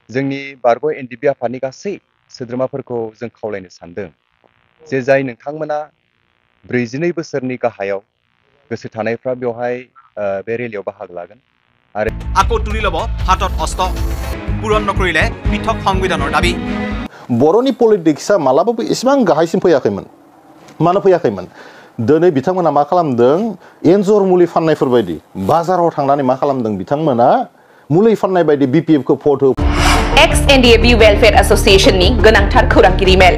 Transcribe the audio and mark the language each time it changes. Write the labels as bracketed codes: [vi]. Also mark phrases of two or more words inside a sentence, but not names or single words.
[brx] जोंनि बारग' एनडिबि आफादनि गासै सोद्रोमाफोरखौ जों खावलायनो सानदों जे जाय नोंथांमोना 42 बोसोरनि गाहायाव गोसो थानायफ्रा बेवहाय बे रेलियाव बाहागो लागोन आरो [as] আকৌ তুলি ল'ব হাতত অস্ত্ৰ পূৰণ নকৰিলে পৃথক সংবিধানৰ দাবী [brx] बर'नि पलिटिक्सआ मालाबाबो इसेबां गाहायसिम फैयाखैमोन मानो फैयाखैमोन दिनै बिथांमोना मा खालामदों एन्जर मुलि फाननायफोर बायदि बाजाराव थांनानै मा खालामदों बिथांमोना मुलि फाननाय बायदि बिपिएफखौ भट हो एक्स-एनडिएबि वेलफेयार एसोसिएशननि गोनांथार खौरांगिरि मेल